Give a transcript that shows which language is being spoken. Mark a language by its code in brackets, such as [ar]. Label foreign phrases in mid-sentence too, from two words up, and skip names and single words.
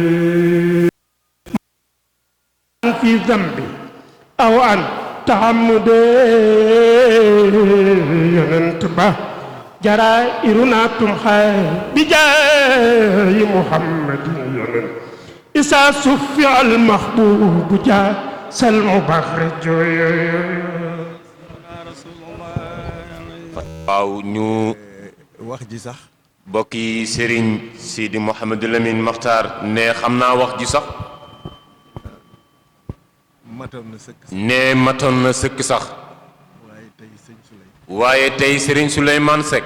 [ar] في ذنب أو عن تعمد ينتبه جرائرنا تمحى بجاه محمد إذا صفع المحبوب جاء المبخرج [wo] waaw ñu wax ji sax bokki Serigne Sidi Mouhamadou Lamine Makhtar ne xam naa wax ji sax matoon na sëkk ne matoon na sëkk sax waaye tey Serigne Souleymane Seck